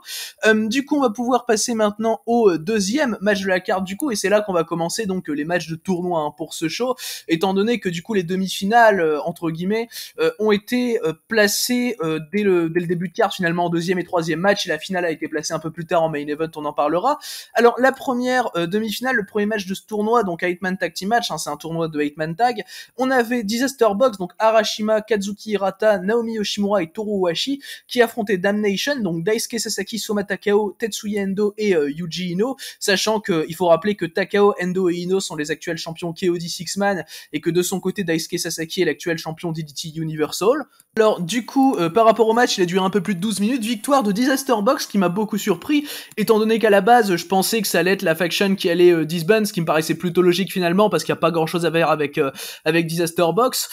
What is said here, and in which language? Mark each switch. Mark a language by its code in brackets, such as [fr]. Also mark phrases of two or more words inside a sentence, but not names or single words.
[fr] Du coup, on va pouvoir passer maintenant au deuxième match de la carte, du coup, et c'est là qu'on va commencer donc les matchs de tournoi, hein, pour ce show, étant donné que du coup les demi-finales, entre guillemets, ont été placées dès le début de carte, finalement en deuxième et troisième match, et la finale a été placée un peu plus tard en [en] main event, [fr] on en parlera. Alors la première demi-finale, le premier match de ce tournoi, donc [en] 8-man tag team match, [fr] hein, c'est un tournoi de [en] 8-man tag, [fr] on avait Disaster Box, donc Arashima, Kazuki Hirata, Naomi Yoshimura et Toru Ohashi, qui affrontaient Damnation, donc Daisuke Sasaki, Soma Takao, Tetsuya Endo et Yuji Ino, sachant qu'il faut rappeler que Takao, Endo et Ino sont les actuels champions KOD Six-Man, et que de son côté Daisuke Sasaki est l'actuel champion DDT Universal. Alors du coup, par rapport au match, il a duré un peu plus de 12 minutes, victoire de Disaster Box, qui m'a beaucoup surpris, étant donné qu'à la base, je pensais que ça allait être la faction qui allait disband, ce qui me paraissait plutôt logique finalement, parce qu'il n'y a pas grand chose à faire avec Disaster Box.